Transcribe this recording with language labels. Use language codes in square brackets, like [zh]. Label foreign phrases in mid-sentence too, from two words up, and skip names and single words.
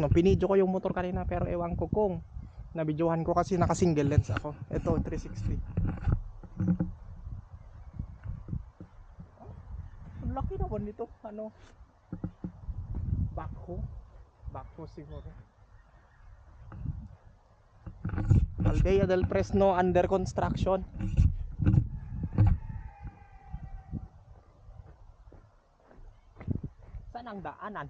[tl] Pinidyo ko yung motor kanina pero ewan ko kung nabidyohan ko kasi naka [en] single lens [tl] ako. Ito 360. Ang laki naman nito. Ano? Backhoe siguro. [en] Aldea del Fresno under construction. [tl] Saan ang daanan?